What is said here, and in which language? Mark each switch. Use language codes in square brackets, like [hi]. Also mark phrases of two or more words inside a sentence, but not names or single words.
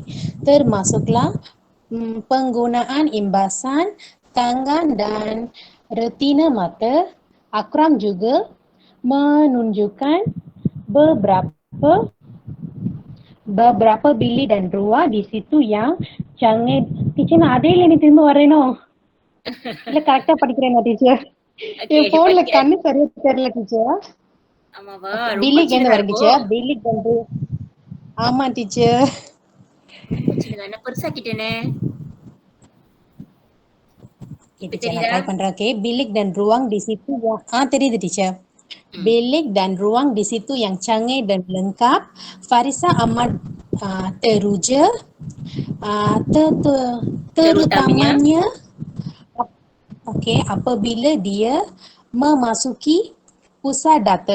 [ms] Termasuklah penggunaan imbasan tangan dan retina mata. Akram juga menunjukkan beberapa bilik dan ruang di situ yang canggih. [ta] Teacher நான் அதே லைன் திரும்ப வரேனோ இல்ல கரெக்டா படிக்கிறேனா டீச்சர்? என் போன்ல கண்ணு சரியா தெரியல டீச்சர். ஆமாவா? பில்லிக் என்ன வர டீச்சர்? பில்லிக் வந்து ஆமா டீச்சர். நான் பெருசாக்கிட்டேனே. Teacher நான் ட்ரை பண்றேன். [ms] Okay, bilik dan ruang di situ yang தெரியுது teacher. Bilik dan ruang di situ yang canggih dan lengkap. Farisa amat teruja, terutamanya apabila dia memasuki pusat data.